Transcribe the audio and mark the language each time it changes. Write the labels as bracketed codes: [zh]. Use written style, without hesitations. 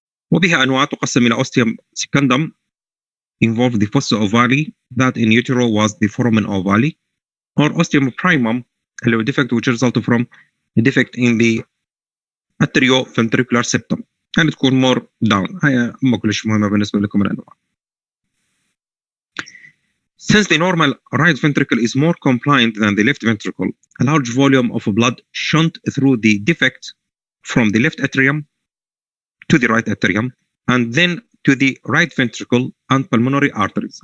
[en] وبها أنواع تقسم إلى ostium secundum involve the fossa ovale that in utero was the foramen ovale or ostium primum [ar] اللي هو [en] defect which result from a defect in the atrioventricular septum [ar] يعني تكون [en] more down. [ar] هي ما كلش مهمة بالنسبة لكم الأنواع. [en] Since the normal right ventricle is more compliant than the left ventricle, a large volume of blood shunt through the defect from the left atrium to the right atrium and then to the right ventricle and pulmonary arteries.